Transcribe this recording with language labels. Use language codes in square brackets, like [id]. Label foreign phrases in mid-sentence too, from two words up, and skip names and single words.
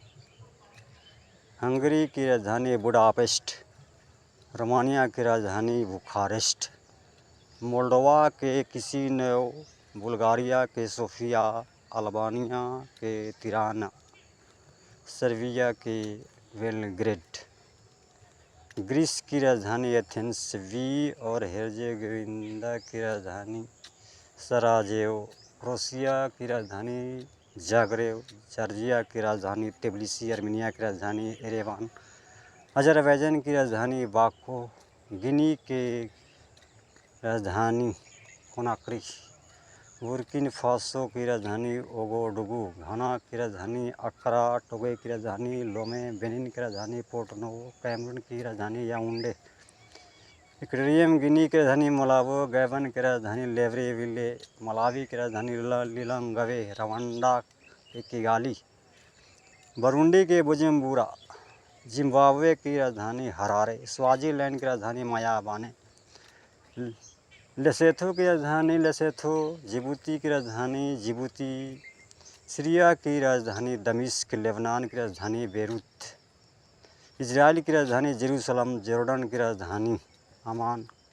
[hi] हंगरी की राजधानी बुडापेस्ट, रोमानिया की राजधानी बुखारेस्ट, मोल्डोवा के किशिनेव, बुल्गारिया के सोफिया, अल्बानिया के तिराना, सर्बिया के बेलग्रेड, ग्रीस की राजधानी एथेंस, वी और हेर्जेगोविना की राजधानी सराजेवो, क्रोएशिया की राजधानी जाग्रेब, जॉर्जिया की राजधानी तबिलिसी, आर्मेनिया की राजधानी येरेवान, अज़रबैजान की राजधानी बाकू, गिनी की राजधानी कोनाक्री, बुर्किना फासो की राजधानी ओगाडुगु, घाना की राजधानी अक्रा, टोगो की राजधानी लोमे, बेनिन की राजधानी पोर्ट नोवो, कैमरून की राजधानी याओंडे, इक्वेटोरियल गिनी की राजधानी मोलाबो, गैबन की राजधानी लिब्रेविले, मलावी की राजधानी लिलोंगवे, रवांडा के किगाली, बुरुंडी के बुजुम्बुरा, जिम्बाब्वे की राजधानी हरारे, स्वाज़ीलैंड की राजधानी मायाबाने, लेसोथो की राजधानी लेसोथो, जिबूती की राजधानी जिबूती, सीरिया की राजधानी दमिश्क, लेबनान की राजधानी बेरूत, इजराइल की राजधानी जेरूसलम, जॉर्डन की राजधानी अमान,